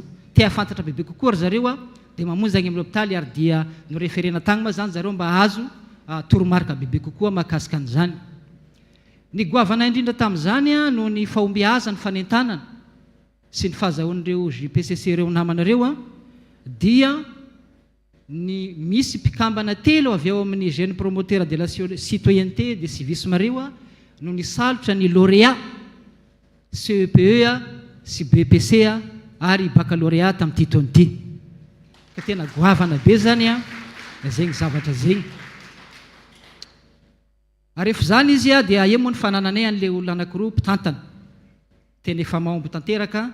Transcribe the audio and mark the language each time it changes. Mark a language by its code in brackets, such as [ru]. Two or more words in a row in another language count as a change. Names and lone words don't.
[mg] Te hafantatra bebe kokoa ry zareo dia mamonjy agny amin'ny hôpitaly ary dia no referena tagny ma zany zareo mba azo toromarika bebe kokoa mahakasika an'izany. Ny goavana indrindra tamin'izany no ny fahombiaza ny fanentanana sy ny fahazahoan'ireo JPCC ireo namanareo dia ny misy mpikambana telo avy ao amin'ny [fr] jeune promoteur de la citoyenneté de civisme [mg] reo no ny salotra ny lauréat CEPE sy BPC ary baccalauréat tamin'ity taon'ity. Ka tena goavana be zany zegny zavatra zegny. Ary rehefa zany izy dia eo moa ny fanananay an'ilay olona anankiroa mpitantana tena efa mahomby tanteraka.